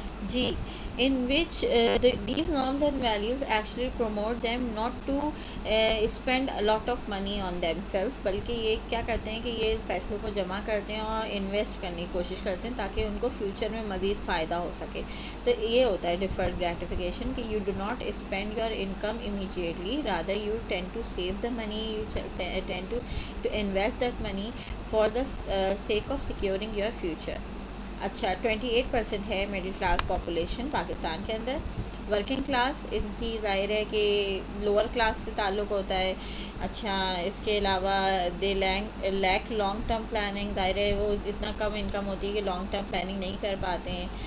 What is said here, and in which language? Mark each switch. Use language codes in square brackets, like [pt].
[ur] جی, [en] in which these norms and values actually promote them not to spend a lot of money on themselves, [ur] بلکہ یہ کیا کرتے ہیں کہ یہ پیسوں کو جمع کرتے ہیں اور انویسٹ کرنے کی کوشش کرتے ہیں تاکہ ان کو فیوچر میں مزید فائدہ ہو سکے. تو یہ ہوتا ہے ڈیفرڈ گریٹیفیکیشن, کہ [en] you do not spend your income immediately, rather you tend to save the money, you tend to invest that money for the sake of securing your future. [ur] اچھا, 28% ہے مڈل کلاس پاپولیشن پاکستان کے اندر. Working class ان کی ظاہر ہے کہ lower class سے تعلق ہوتا ہے. اچھا, اس کے علاوہ [en] They lack long term planning. [ur] ظاہر ہے وہ اتنا کم انکم ہوتی ہے کہ لانگ ٹرم پلاننگ نہیں کر پاتے ہیں.